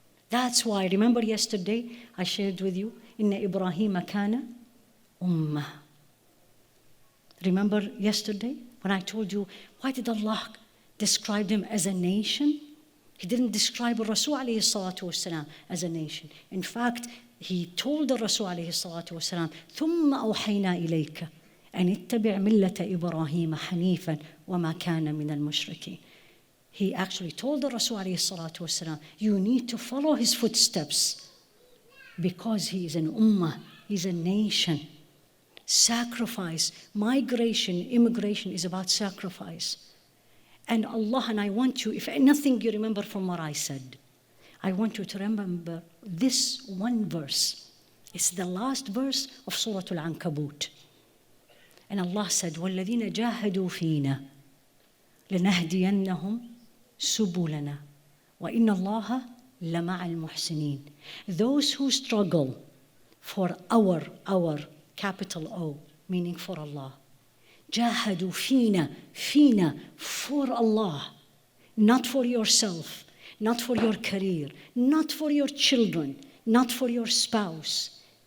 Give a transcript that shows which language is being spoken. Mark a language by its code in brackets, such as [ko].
[en] That's why, remember yesterday, I shared with you, [ar] Inna Ibrahim kana ummah. [en] Remember yesterday when I told you, why did Allah describe him as a nation? He didn't describe Rasul alayhi salatu wasalam as a nation. In fact, he told the Rasul alayhi salatu wasalam, [ar] ثُمَّ أَوْحَيْنَا إِلَيْكَ أَنِ اتَّبِعْ مِلَّةَ إِبْرَاهِيمَ حَنِيفًا وَمَا كَانَ مِنَ الْمُشْرِكِينَ. [en] He actually told the Rasul alayhi salatu wasalam, you need to follow his footsteps because he is an ummah, he's a nation. Sacrifice, migration, immigration is about sacrifice. And Allah, and I want you, if nothing you remember from what I said, I want you to remember this one verse. It's the last verse of Surah Al-Ankabut. And Allah said, [ar] وَالَّذِينَ جَاهَدُوا فِينَا لَنَهْدِيَنَّهُمْ سُبُلَنَا وَإِنَّ اللَّهَ لَمَعَ الْمُحْسِنِينَ. [en] Those who struggle for our capital O, meaning for Allah. [ar] Jahadu fina, [en] for Allah, not for yourself, not for your career, not for your children, not for your spouse.